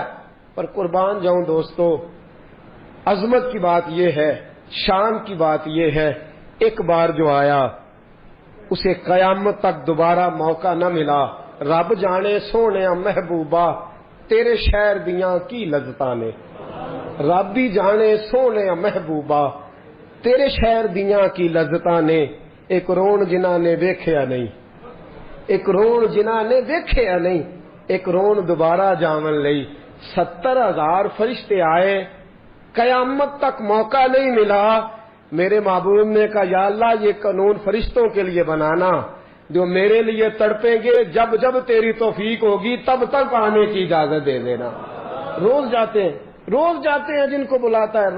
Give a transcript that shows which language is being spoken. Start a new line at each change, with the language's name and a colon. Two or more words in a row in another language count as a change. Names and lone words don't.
Urdu: پر قربان جاؤں دوستو، عظمت کی بات یہ ہے، شان کی بات یہ ہے، ایک بار جو آیا اسے قیامت تک دوبارہ موقع نہ ملا.
Punjabi: رب جانے سونے محبوبہ تیرے شہر دیاں کی لذتاں نے، رب بھی جانے سونے محبوبہ تیرے شہر دیاں کی لذتاں نے. ایک رون جنہاں نے ویکھیا نہیں، ایک رون جنہاں نے ویکھیا نہیں، ایک رون دوبارہ جاون لئی.
Urdu: 70,000 فرشتے آئے، قیامت تک موقع نہیں ملا. میرے محبوب نے کہا یا اللہ یہ قانون فرشتوں کے لیے بنانا جو میرے لیے تڑپیں گے، جب جب تیری توفیق ہوگی تب تک آنے کی اجازت دے دینا. روز جاتے ہیں جن کو بلاتا ہے.